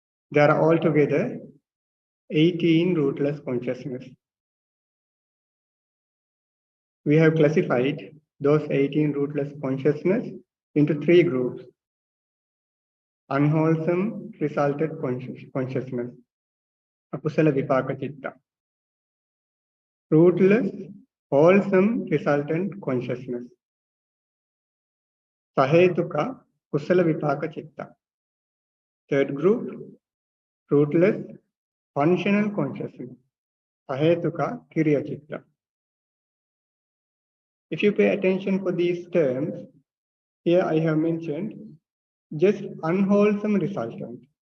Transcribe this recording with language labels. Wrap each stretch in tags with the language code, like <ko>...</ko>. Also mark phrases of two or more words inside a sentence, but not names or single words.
<en>There are altogether 18 rootless consciousness. We have classified those 18 rootless consciousness into 3 groups. Unwholesome resulted consciousness,</en> <pi>akusala vipaka citta.</pi> <en>Rootless, wholesome resultant consciousness,</en> <pi>Ahetuka kusala vipaka citta.</pi> <en>Third group, rootless, functional consciousness,</en> <pi>Ahetuka kiriya citta.</pi> <en>If you pay attention for these terms, here I have mentioned just unwholesome resultant.</en>